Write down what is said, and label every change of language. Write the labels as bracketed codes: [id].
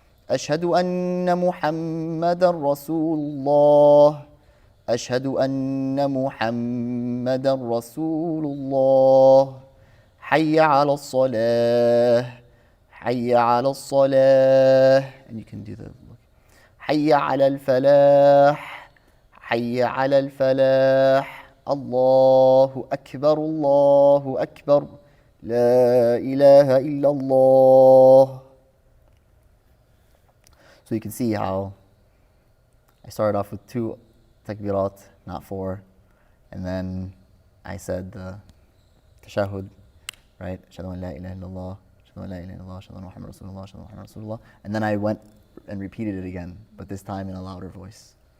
[ar] أشهد أن محمدا رسول الله أشهد أن محمدا رسول الله حي على الصلاة حي على الصلاة, [en] and you can do the [ar] حي على الفلاح حي على الفلاح الله أكبر الله أكبر لا إله إلا الله. [en] So you can see how I started off with 2 takbirat, not 4, and then I said the tashahud, right? [ar] أشهد أن لا إله إلا الله أشهد أن لا إله إلا الله أشهد أن محمد رسول الله أشهد أن محمد رسول الله, [en] and then I went and repeated it again, but this time in a louder voice.